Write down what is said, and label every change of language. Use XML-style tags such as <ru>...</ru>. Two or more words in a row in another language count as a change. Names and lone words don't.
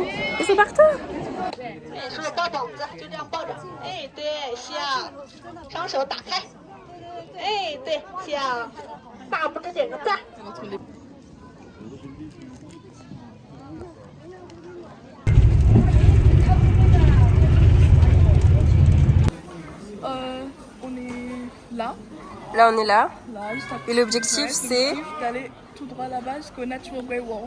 <fr>Ils sont partout.</fr> <zh>吃个大饺子，就这样抱着。哎，对，香。双手打开。哎，对，香。大拇指点个赞。</zh> <fr>On est là. Là, on est là. Là, juste après. Et l'objectif, c'est... d'aller tout droit là-bas jusqu'au Natural Grey Wall.</fr>